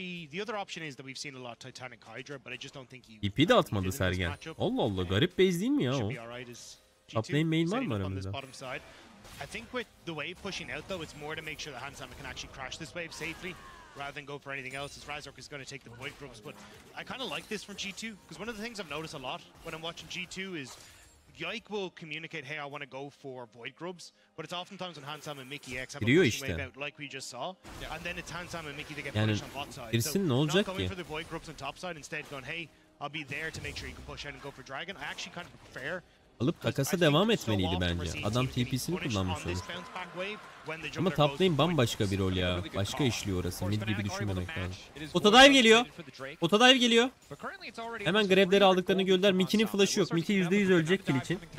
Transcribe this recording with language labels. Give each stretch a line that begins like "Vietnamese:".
English: The other option is that we've seen a lot Titanic Hydra, but I just don't think he.
Turkish: EP de atmadı Sergen. Allah Allah, garip base değil mi ya o? Top lane main var mı aramızda?
English: I think with the wave pushing out though, it's more to make sure that Hansama can actually crash this wave safely, rather than go for anything else, as Razork is going to take the void grubs. But I kind of like this from G2, because one of the things I've noticed a lot when I'm watching G2 is Yike will communicate, hey, I want to go for void grubs, but it's oftentimes when Hansam and Mickey X have a pushing wave out, like we just saw, and then it's Hansam and Mickey that get punished on bot side. So not going for the void grubs on top side, instead going, hey, I'll be there to make sure you can push out and go for dragon. I actually kind of prefer.
Turkish: Alıp takasa devam etmeliydi bence. Adam TP'sini kullanmış olur. Ama top lane bambaşka bir rol ya. Başka işliyor orası. Mid gibi düşünmemek lazım. Otodive geliyor. Otodive geliyor. Hemen grableri aldıklarını gördüler. Mickey'nin flash'ı yok. Mickey %100 ölecek kill için.